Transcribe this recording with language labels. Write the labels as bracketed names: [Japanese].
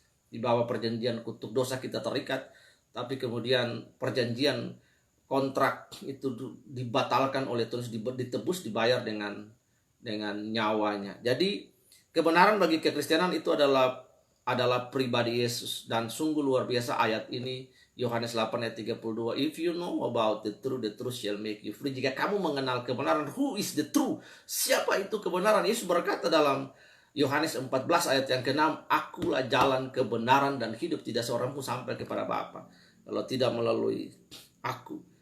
[Indonesian] Di bawah perjanjian kutuk dosa kita terikat, tapi kemudian perjanjian kontrak itu dibatalkan oleh Tuhan, ditebus, dibayar dengan nyawanya. Jadi kebenaran bagi kekristenan itu adalah pribadi Yesus, dan sungguh luar biasa ayat ini Yohanes 8 ayat 32. [English] If you know about the truth shall make you free. [Indonesian] Jika kamu mengenal kebenaran, [English] who is the truth? [Indonesian] Siapa itu kebenaran? Yesus berkata dalam Yohanes 14 ayat yang ke-6, akulah jalan kebenaran dan hidup, tidak seorang pun sampai kepada Bapa kalau tidak melalui aku.